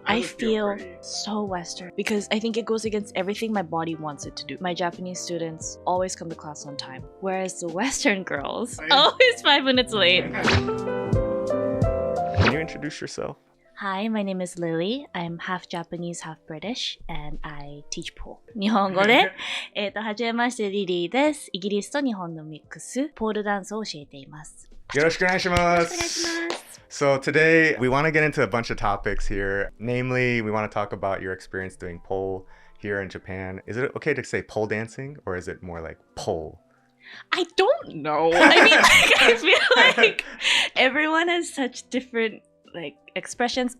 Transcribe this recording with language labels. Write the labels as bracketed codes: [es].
[en] I feel so Western because I think it goes against everything my body wants it to do. My Japanese students always come to class on time, whereas the Western girls always 5 minutes late. Can you introduce yourself? Hi, my name is Lily. I'm half Japanese, half British, and I teach pole. [ja] 日本語で、はじめまして、リリーです。イギリスと日本のミックス、ポールダンスを教えています。よろしくお願いします。 [en] So today we want to get into a bunch of topics here. Namely, we want to talk about your experience doing pole here in Japan. Is it okay to say pole dancing or is it more like pole? I don't know. I mean, like, I feel like everyone has such different like expressions.